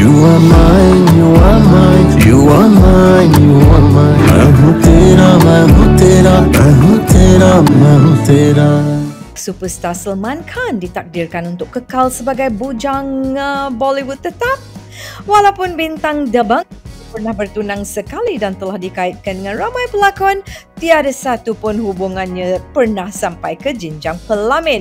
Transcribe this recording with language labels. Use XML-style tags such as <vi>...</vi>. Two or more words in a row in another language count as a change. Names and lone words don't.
<en>are mine, you are mine, you are mine, you are mine.</en> <hi>मैं हूँ तेरा, मैं हूँ तेरा, मैं हूँ तेरा, मैं हूँ तेरा.</hi> <ms>Superstar Salman Khan ditakdirkan untuk kekal sebagai bujang Bollywood tetap. Walaupun bintang Dabangg pernah bertunang sekali dan telah dikaitkan dengan ramai pelakon, tiada satu pun hubungannya pernah sampai ke jenjang pelamin.</ms>